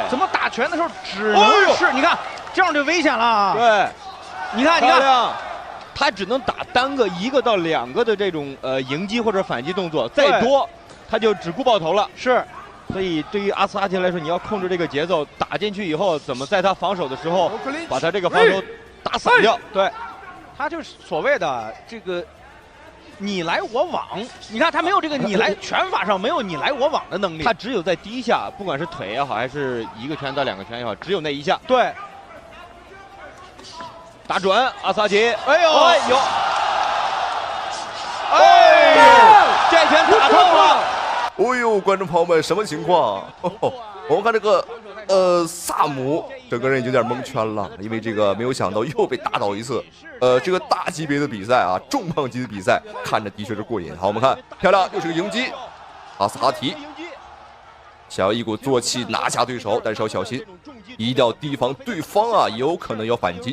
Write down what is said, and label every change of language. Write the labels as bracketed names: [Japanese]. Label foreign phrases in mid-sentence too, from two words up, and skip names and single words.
[Chinese] 怎麼打拳的時候只能是？你看這樣就危險了。對。你看，他只能打單個1個到2個的這種迎擊或者反擊動作，再多。他就只顧爆頭了，是，所以對於阿斯哈提來說，你要控制這個節奏，打進去以後，怎麼在他防守的時候，把他這個防守打散掉。對，他就是所謂的這個你來我往，你看他沒有這個你來拳法上沒有你來我往的能力，他只有在第一下，不管是腿也好，還是1個拳到2個拳也好，只有那一下。對，打準阿斯哈提，哎呦，有，哎呦，這拳打透了。哎呦，觀眾朋友們，什麼情況？我們看這個，薩姆整個人已經有點蒙圈了，因為這個沒有想到又被打倒一次。這個大級別的比賽啊，重磅級的比賽，看着的確是過癮。好，我們看，漂亮，又是個迎擊，阿斯哈提想要一鼓作氣拿下對手，但是要小心，一定要提防對方啊，也有可能要反擊。